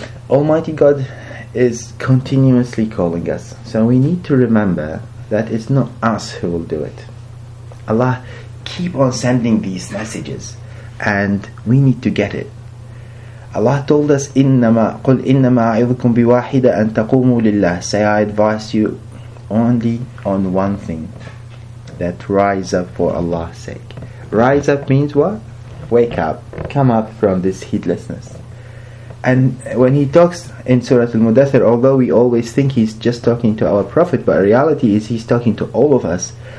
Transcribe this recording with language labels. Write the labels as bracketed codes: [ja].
[en] Almighty God is continuously calling us, so we need to remember that it's not us who will do it. Allah keep on sending these messages, and we need to get it. Allah told us, [ar] قُلْ إِنَّمَا أَعِظُكُمْ بِوَاحِدَةٍ أَن تَقُومُوا لِلَّهِ. [en] Say, I advise you only on one thing, that rise up for Allah's sake. Rise up means what? Wake up, come up from this heedlessness. And when he talks in Surah Al-Mudaththir, although we always think he's just talking to our Prophet, but reality is he's talking to all of us.